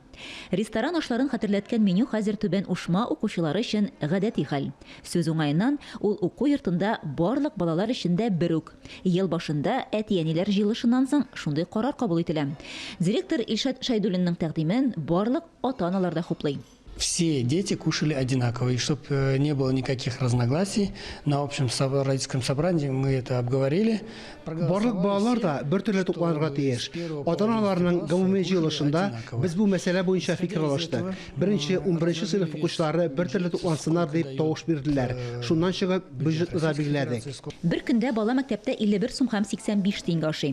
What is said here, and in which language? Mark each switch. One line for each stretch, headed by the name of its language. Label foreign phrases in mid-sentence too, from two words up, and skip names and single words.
Tatar: Ресторан ашларын хәтерләткән меню хәзер Түбән Ушма укучылары өчен гадәти хәл. Сүз уңаеннан ул уку йортында барлык балалар өчен дә бер үк. Ел башында әти-әниләр җыелышыннан соң шундый карар кабул ителә. Директор Илшат Шайдуллинның тәкъдимен барлык ата-аналар да хуплый.
Russian: Все дети кушали одинаково, и чтобы не было никаких разногласий, на общем родительском собрании мы это обговорили.
Tatar: Барлык балалар да бер төрле тукланырга тиеш. Ата-аналарның гомуми җыелышында без бу мәсьәлә буенча фикер алыштык. Беренче 11 сыйныф укучылары бер төрле туклансыннар дип тавыш бирделәр. Шуннан чыгып бюджетны да билгеләдек. Бер көндә бала мәктәптә 51 сум һәм 85 тиенгә ашый.